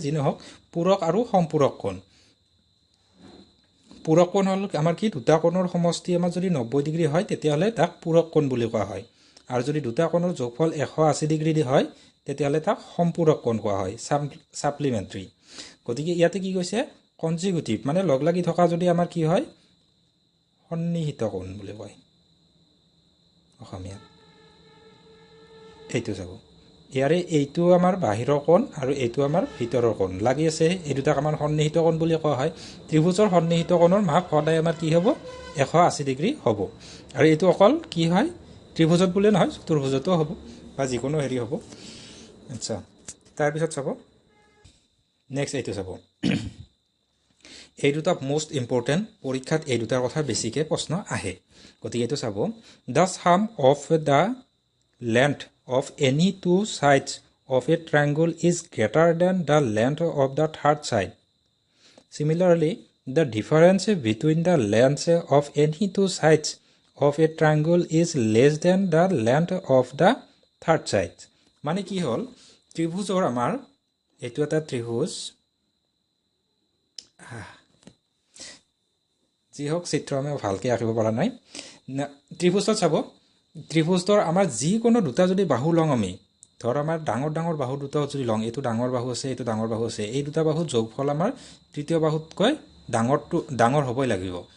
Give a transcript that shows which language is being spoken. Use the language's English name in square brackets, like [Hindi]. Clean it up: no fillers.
[Assamese] যি নহওক, পূৰক আৰু সম্পূৰক কোণ। পূৰক কোণ হ'ল আমাৰ কি, দুটা কোণৰ সমষ্টি আমাৰ যদি 90 ডিগ্ৰী হয়, তেতিয়াহ'লে তাক পূৰক কোণ বুলি কোৱা হয়। আৰু যদি দুটা কোণৰ যোগফল 180 ডিগ্ৰী দি হয়, তেতিয়াহ'লে তাক সম্পূৰক কোণ কোৱা হয়, ছাপ্লিমেণ্টাৰী। গতিকে ইয়াতে কি কৈছে, কনজিকিউটিভ মানে লগ লাগি থকা যদি আমাৰ কি হয়, সন্নিহিত কোণ বুলি কয় অসমীয়াত। এইটো চাব, ইয়াৰে এইটো আমাৰ বাহিৰৰ কোণ আৰু এইটো আমাৰ ভিতৰৰ কোণ লাগি আছে, এই দুটাক আমাৰ সন্নিহিত কোণ বুলি কোৱা হয়। ত্ৰিভুজৰ সন্নিহিত কোণৰ মাপ সদায় আমাৰ কি হ'ব, 180 ডিগ্ৰী হ'ব। আৰু এইটো অকল কি হয়, ত্ৰিভুজত বুলিয়ে নহয়, চতুৰ্ভুজতো হ'ব বা যিকোনো হেৰি হ'ব। আচ্ছা, তাৰপিছত চাব নেক্সট, এইটো চাব, এই দুটা মষ্ট ইম্পৰ্টেণ্ট, পৰীক্ষাত এই দুটাৰ কথা বেছিকৈ প্ৰশ্ন আহে। গতিকে এইটো চাব, [English] The sum of the length of any two sides of a triangle is greater than the length of the third side. Similarly, the difference between the lengths of any two sides of a triangle is less than the length of the third side. [Assamese] মানে কি হ'ল, ত্ৰিভুজৰ আমাৰ এইটো এটা ত্ৰিভুজ, যি হওক চিত্ৰ আমি ভালকৈ আঁকিব পৰা নাই। ত্ৰিভুজত চাব, ত্ৰিভুজৰ আমাৰ যিকোনো দুটা যদি বাহু লওঁ আমি, ধৰ আমাৰ ডাঙৰ ডাঙৰ বাহু দুটা যদি লওঁ, এইটো ডাঙৰ বাহু আছে, এইটো ডাঙৰ বাহু আছে, এই দুটা বাহুৰ যোগফল আমাৰ তৃতীয় বাহুতকৈ ডাঙৰ হ'বই লাগিব।